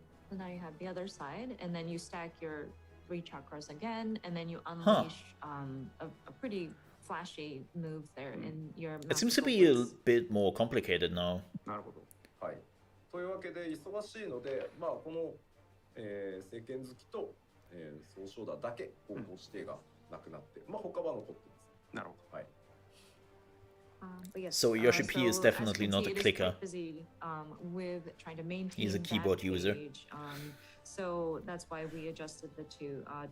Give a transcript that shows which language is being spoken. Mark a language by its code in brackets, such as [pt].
[en] So now you have the other side, and then you stack your 3 chakras again, and then you unleash a pretty flashy move there in your. It seems to be a bit more complicated now. [ja] なるほど。はい。というわけで忙しいので、まあこの聖剣好きと総称だだけ方向指定がなくなって、まあ他は残ってます。なるほど。はい。 [en] So Yoshi P is definitely not a clicker. He's a keyboard user. So that's why we adjusted the 2.